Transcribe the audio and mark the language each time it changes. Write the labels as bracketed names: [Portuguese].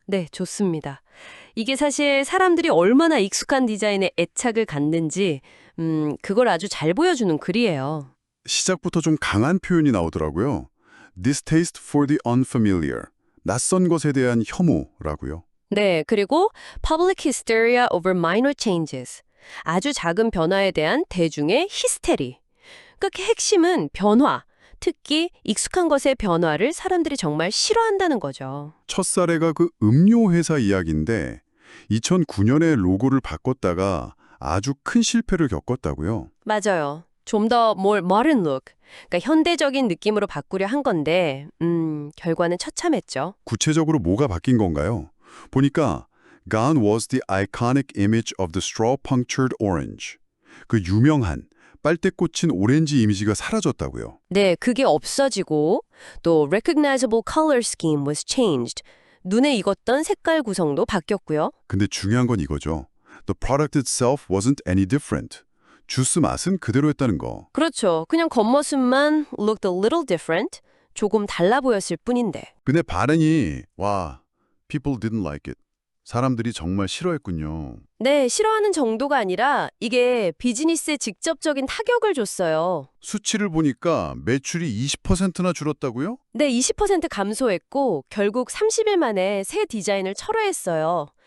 [Korean] 네, 좋습니다. 이게 사실 사람들이 얼마나 익숙한 디자인에 애착을 갖는지, 그걸 아주 잘 보여주는 글이에요. 시작부터 좀 강한 표현이 나오더라고요. [English] Distaste for the unfamiliar. [Korean] 낯선 것에 대한 혐오라고요. 네, 그리고 [English] public hysteria over minor changes. [Korean] 아주 작은 변화에 대한 대중의 히스테리. 그러니까 핵심은 변화, 특히 익숙한 것의 변화를 사람들이 정말 싫어한다는 거죠. 첫 사례가 그 음료 회사 이야기인데 2009년에 로고를 바꿨다가 아주 큰 실패를 겪었다고요. 맞아요. 좀 더 [English] more modern look, [Korean] 그러니까 현대적인 느낌으로 바꾸려 한 건데, 결과는 처참했죠. 구체적으로 뭐가 바뀐 건가요? 보니까 [English] Gone was the iconic image of the straw-punctured orange. [Korean] 그 유명한 빨대 꽂힌 오렌지 이미지가 사라졌다고요. 네, 그게 없어지고 또 [English] recognizable color scheme was changed. [Korean] 눈에 익었던 색깔 구성도 바뀌었고요. 근데 중요한 건 이거죠. [English] The product itself wasn't any different. [Korean] 주스 맛은 그대로였다는 거. 그렇죠. 그냥 겉모습만 [English] looked a little different, [Korean] 조금 달라 보였을 뿐인데. 근데 반응이 와, [English] people didn't like it. [Korean] 사람들이 정말 싫어했군요. 네, 싫어하는 정도가 아니라 이게 비즈니스에 직접적인 타격을 줬어요. 수치를 보니까 매출이 20%나 줄었다고요? 네, 20% 감소했고 결국 30일 만에 새 디자인을 철회했어요.